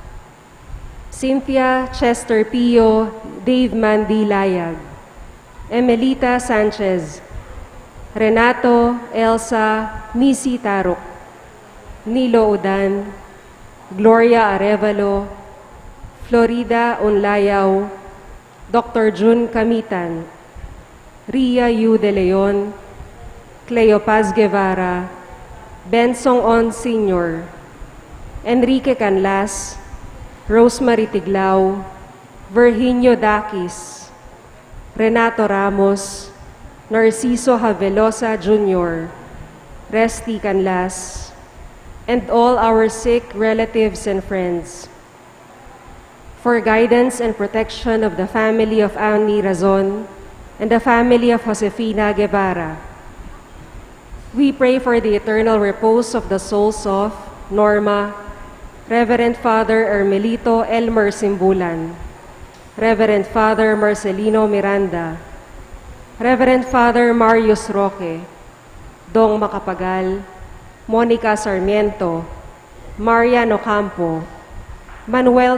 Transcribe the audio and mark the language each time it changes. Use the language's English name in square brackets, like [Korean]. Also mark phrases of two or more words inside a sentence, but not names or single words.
[English] Cynthia Chester Pio, Dave Mandy Layag, Emelita Sanchez, Renato Elsa Nisi Tarok, Nilo Udan, Gloria Arevalo, Florida Unlayaw, Dr. June Kamitan, Ria Yu de Leon, Cleopas Guevara, Bensong On Sr., Enrique Canlas, Rosemary Tiglao, Virginio Dakis, Renato Ramos, Narciso Havelosa Jr., Resty Canlas, and all our sick relatives and friends. For guidance and protection of the family of Annie Razon and the family of Josefina Guevara. We pray for the eternal repose of the souls of Norma, Reverend Father Ermelito Elmer Simbulan, Reverend Father Marcelino Miranda, Reverend Father Marius Roque, Dong Macapagal, Monica Sarmiento, Marian Ocampo, Manuel